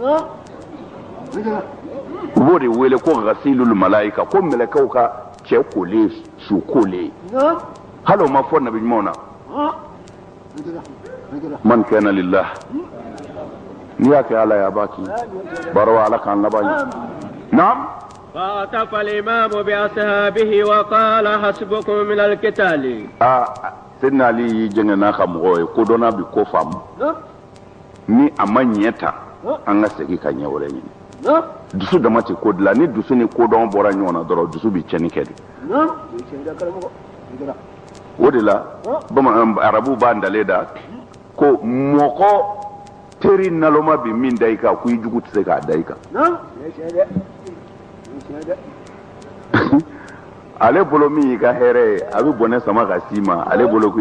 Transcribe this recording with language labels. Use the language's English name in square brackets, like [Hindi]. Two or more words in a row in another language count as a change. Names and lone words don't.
[Bambara] u b'o de wele ko [Arabic] غسيل الملائكة [Bambara] ko mɛlɛkɛw ka cɛ kolen su kolen hali o ma fɔ nabi ɲumanw na [Arabic] من كان لله [Bambara] n'i y'a kɛ ala ye a b'a k'i baro ala k'an laban ye naam [Arabic] فاعتف الإمام بأصحابه وقال حسبكم من القتال [Bambara] Seydina Ali y'i jɛngɛ n'a ka mɔgɔw ye kodɔnna bi ko faamu ni a ma ɲɛ ta an ka segin ka ɲɛ wɛrɛ ɲini dusu dama tɛ ko dilan ni dusu ni kodɔn bɔra ɲɔgɔn na dɔrɔn dusu bɛ tiɲɛni kɛ de o de la bamanan arabu b'a dalen da ko mɔgɔ teri naloma bi min da i kan ko i jugu tɛ se k'a da i kan ale bolo min y'i ka hɛrɛ ye a bɛ bɔnɛ sama ka s'i ma ale bolo ko i